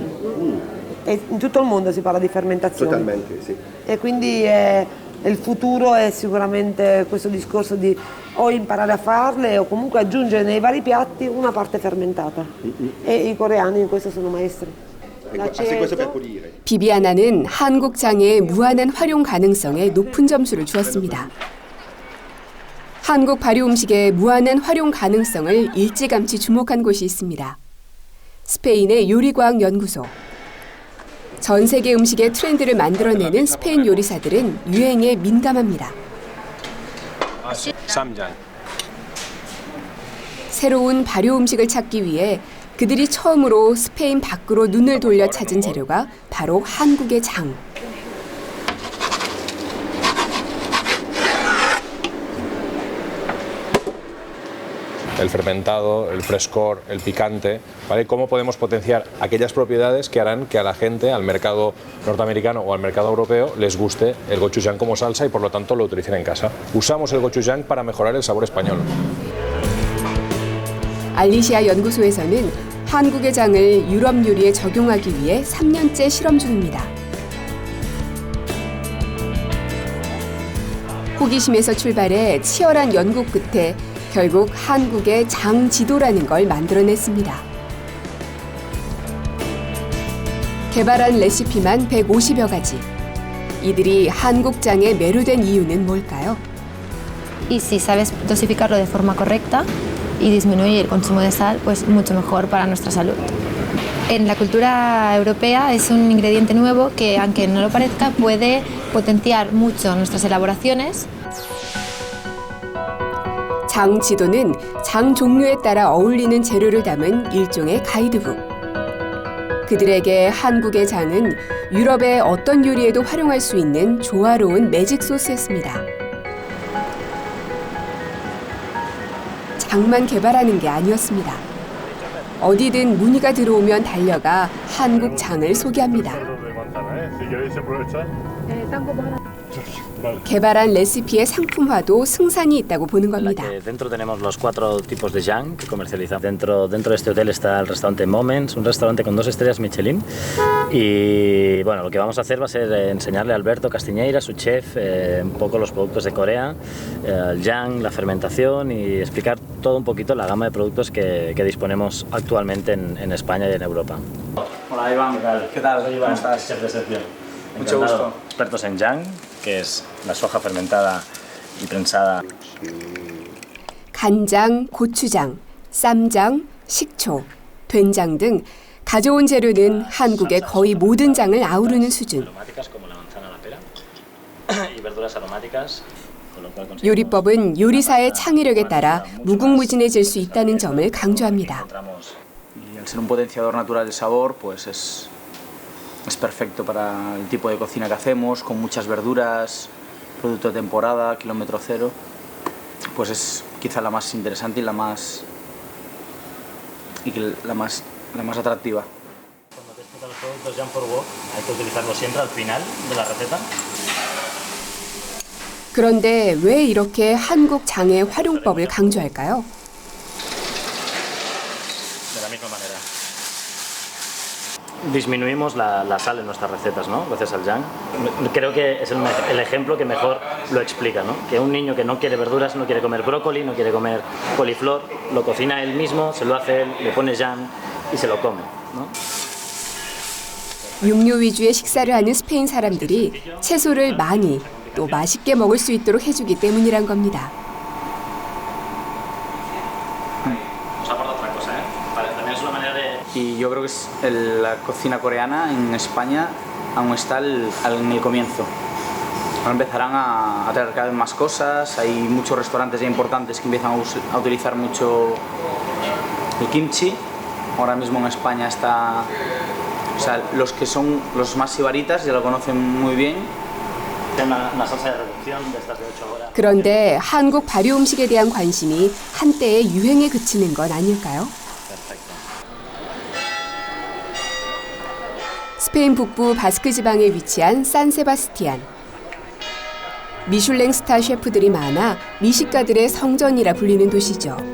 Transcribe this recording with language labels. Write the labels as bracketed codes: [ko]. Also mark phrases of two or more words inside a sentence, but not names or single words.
[it] E in tutto il mondo si parla di fermentazione. Totalmente, sì. E quindi il futuro è sicuramente questo discorso di o imparare a farle o comunque aggiungere nei vari piatti una parte fermentata. E i coreani in questo sono maestri. questo per pulire. [ko] 비비아나는 한국 장의 무한한 활용 가능성에 높은 점수를 주었습니다. 한국 발효 음식의 무한한 활용 가능성을 일찌감치 주목한 곳이 있습니다. 스페인의 요리과학연구소. 전 세계 음식의 트렌드를 만들어내는 스페인 요리사들은 유행에 민감합니다. 쌈장. 새로운 발효 음식을 찾기 위해 그들이 처음으로 스페인 밖으로 눈을 돌려 찾은 재료가 바로 한국의 장. [es] El fermentado, el frescor, el picante, ¿vale? ¿Cómo podemos potenciar aquellas propiedades que harán que a la gente, al mercado norteamericano o al mercado europeo, les guste el gochujang como salsa y por lo tanto lo utilicen en casa? Usamos el gochujang para mejorar el sabor español. [ko] 알리시아 연구소에서는 한국의 장을 유럽 요리에 적용하기 위해 3년째 실험 중입니다. 호기심에서 출발해 치열한 연구 끝에 결국 한국의 장 지도라는 걸 만들어냈습니다. 개발한 레시피만 150여 가지. 이들이 한국 장에 매료된 이유는 뭘까요? [es] Y si sabes dosificarlo de forma correcta y disminuir el consumo de sal, pues mucho mejor para nuestra salud. En la cultura europea es un ingrediente nuevo que, aunque no lo parezca, puede potenciar mucho nuestras elaboraciones. [ko] 장 지도는 장 종류에 따라 어울리는 재료를 담은 일종의 가이드북. 그들에게 한국의 장은 유럽의 어떤 요리에도 활용할 수 있는 조화로운 매직 소스였습니다. 장만 개발하는 게 아니었습니다. 어디든 문의가 들어오면 달려가 한국 장을 소개합니다. 개발한 레시피의 상품화도 승산이 있다고 보는 겁니다. [es] Dentro tenemos los 4 tipos de jam que comercializamos. Dentro de este hotel está el restaurante Moments, un restaurante con 2 estrellas Michelin. Y bueno, lo que vamos a hacer va a ser enseñarle a Alberto Castiñeira, su chef, un poco los productos de Corea, el jam, la fermentación y explicar todo un poquito la gama de productos que disponemos actualmente en España y en Europa. Hola Iván, ¿qué tal? ¿Qué tal? Soy Iván, ¿Cómo estás? chef de sección. Mucho Encantado. gusto. Expertos en jam, que es la soja fermentada y prensada. [ko] 간장, 고추장, 쌈장, 식초, 된장 등 가져온 재료는 한국의 거의 모든 장을 아우르는 수준. [es] Aromáticas como la manzana, la pera y verduras aromáticas. [ko] 요리법은 요리사의 창의력에 따라 무궁무진해질 수 있다는 점을 강조합니다. [es] Y al ser un potenciador natural del sabor, pues es perfecto para el tipo de cocina que hacemos, con muchas verduras, producto de temporada, kilómetro cero. Pues es quizá la más interesante y la más atractiva. Los productos Jean for Wok hay que utilizarlos siempre al final de la receta. [ko] 그런데 왜 이렇게 한국 장의 활용법을 강조할까요? [es] De la misma manera. Disminuimos la sal en nuestras recetas, ¿no? Gracias al Yang. Creo que es el ejemplo que mejor lo explica, ¿no? Que un niño que no quiere verduras, no quiere comer brócoli, no quiere comer coliflor, lo cocina él mismo, se lo hace él, le pone Yang y se lo come, ¿no? [ko] 육류 위주의 식사를 하는 스페인 사람들이 채소를 많이 또 맛있게 먹을 수 있도록 해주기 때문이란 겁니다. [es] Nos aporta otra cosa, ¿eh? También es una manera de... Y yo creo que la cocina coreana en España aún está en el comienzo. Ahora empezarán a traer cada vez más cosas, hay muchos restaurantes ya importantes que empiezan a utilizar mucho el kimchi. Ahora mismo en España está... O sea, los que son los más sibaritas ya lo conocen muy bien. Una salsa de reducción de estas de 8 horas. [ko] 그런데 한국 발효 음식에 대한 관심이 한때의 유행에 그치는 건 아닐까요? 스페인 북부 바스크 지방에 위치한 산세바스티안. 미슐랭 스타 셰프들이 많아 미식가들의 성전이라 불리는 도시죠.